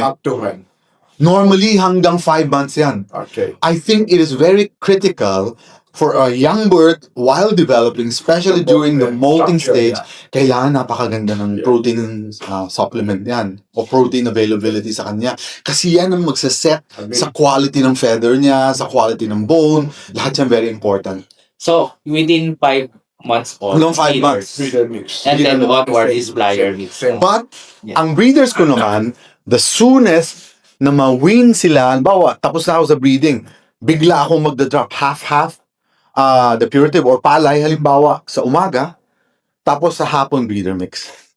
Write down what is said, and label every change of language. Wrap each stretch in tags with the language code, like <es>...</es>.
<en>up to when?</en> <tl>Normally, hanggang 5 months yan.</tl> <en>Okay. I think it is very critical for a young bird while developing, especially during the molting stage, kailangan napakaganda ng protein supplement yan o protein availability sa kanya.</en> <tl>Kasi yan ang magsaset sa quality ng feather niya, sa quality ng bone. Lahat yan very important.</tl> <en>So, within 5 months old.</en> <tl>Hanggang 5</tl> <en>feeders. months. Breeder mix. And then onward is flyer mix. But, Yeah.</en> <tl>ang breeders ko naman, the soonest na ma-win sila, halimbawa, tapos na ako sa breeding, bigla akong magda-drop half-half, the purative or palay, halimbawa, sa umaga, tapos sa hapon breeder mix.</tl>